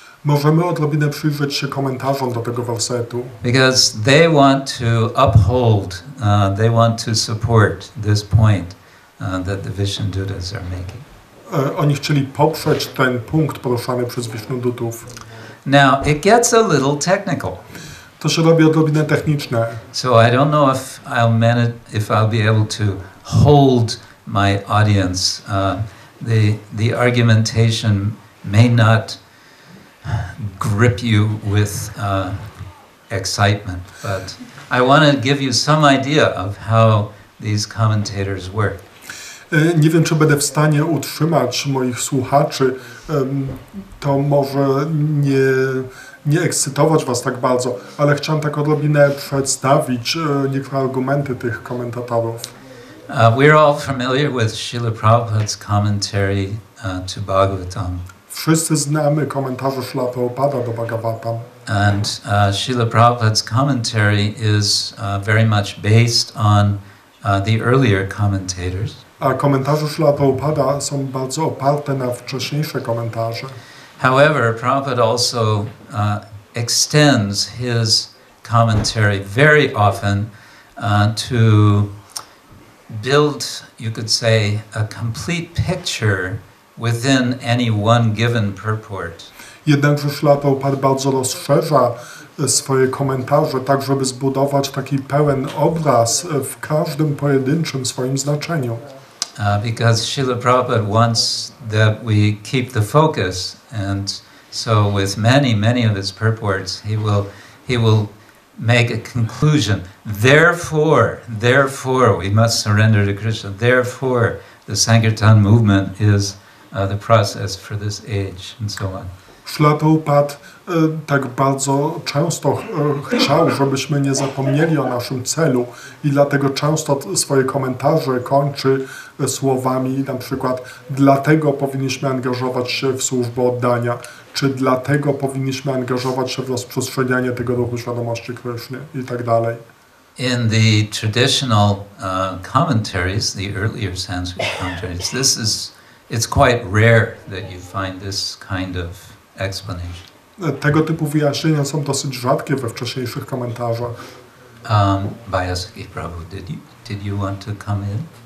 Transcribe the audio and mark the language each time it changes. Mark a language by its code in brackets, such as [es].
[pl] Możemy odrobinę przyjrzeć się komentarzom do tego wersetu, [en] Because they want to uphold, they want to support this point that the Vishnudutas are making. [pl] Oni chcieli poprzeć ten punkt poruszany przez Wishnudutów. [en] Now, it gets a little technical. [pl] To się robi odrobinę techniczne. [en] So I don't know if I'll be able to hold my audience. The argumentation may not grip you with excitement, but I want to give you some idea of how these commentators work. [pl] Nie wiem, czy będę w stanie utrzymać moich słuchaczy. To może nie ekscytować was tak bardzo, ale chciałem tak odrobinę przedstawić niektóre argumenty tych komentatorów. [en] We're all familiar with Srila Prabhupada's commentary to Bhagavatam. [pl] Wszyscy znamy komentarze Srila Prabhupada do Bhagavatam. [en] And Srila Prabhupada's commentary is very much based on the earlier commentators. [pl] A komentarze Srila Prabhupada są bardzo oparte na wcześniejsze komentarze. [en] However, Prabhupada also extends his commentary very often to build, you could say, a complete picture within any one given purport. [pl] Jednakże Srila Prabhupada bardzo rozszerza swoje komentarze, tak żeby zbudować taki pełen obraz w każdym pojedynczym swoim znaczeniu. [en] Because Srila Prabhupada wants that we keep the focus, and so with many of his purports, he will make a conclusion. Therefore, we must surrender to Krishna. Therefore, the Sankirtan movement is the process for this age, and so on. [pl] Srila Prabhupada tak bardzo często chciał, żebyśmy nie zapomnieli o naszym celu i dlatego często swoje komentarze kończy słowami na przykład dlatego powinniśmy angażować się w służbę oddania, czy dlatego powinniśmy angażować się w rozprzestrzenianie tego ruchu świadomości Kryszny i tak dalej. [en] In the traditional commentaries, the earlier Sanskrit commentaries, it's quite rare that you find this kind of explanation. [pl] Tego typu wyjaśnienia są dosyć rzadkie we wcześniejszych komentarzach. [en] Vyasaki Prabhu, did you want to come in?